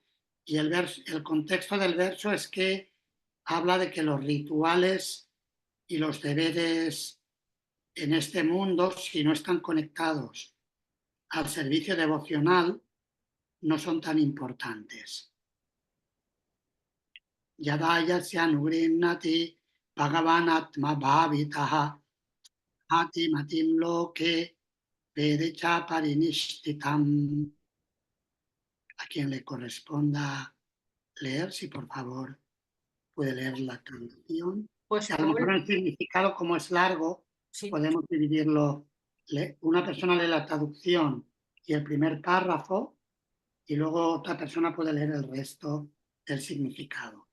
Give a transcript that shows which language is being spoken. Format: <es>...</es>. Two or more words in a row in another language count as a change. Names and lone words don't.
<es>Y el contexto del verso es que habla de que los rituales y los deberes en este mundo, si no están conectados al servicio devocional, no son tan importantes.</es> <sa>Yadaya Syanugrinnati Bhagavan Atma Bhavitaha Hati Matim Loke Vedecha Parinishtitam.</sa> <es>A quien le corresponda leer, si por favor puede leer la traducción. Pues A lo mejor el significado, como es largo, sí. Podemos dividirlo. Una persona lee la traducción y el primer párrafo, y luego otra persona puede leer el resto del significado.</es>